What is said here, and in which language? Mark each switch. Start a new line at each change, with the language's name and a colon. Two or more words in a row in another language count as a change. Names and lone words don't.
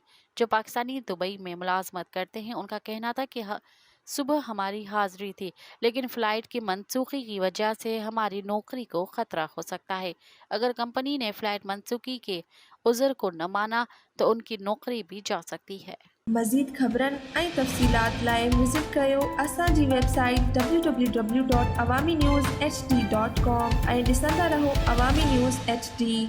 Urdu: جو پاکستانی دبئی میں ملازمت کرتے ہیں، ان کا کہنا تھا کہ صبح ہماری حاضری تھی، لیکن فلائٹ کی منسوخی کی وجہ سے ہماری نوکری کو خطرہ ہو سکتا ہے۔ اگر کمپنی نے فلائٹ منسوخی کے عذر کو نہ مانا تو ان کی نوکری بھی جا سکتی ہے۔
Sindhi: مزید خبرن ऐं तफ़सीलात लाइ विज़िट कयो असांजी वेबसाइट www.awamiNewsHD.com ऐं ॾिसंदा रहो अवामी न्यूज़ HD।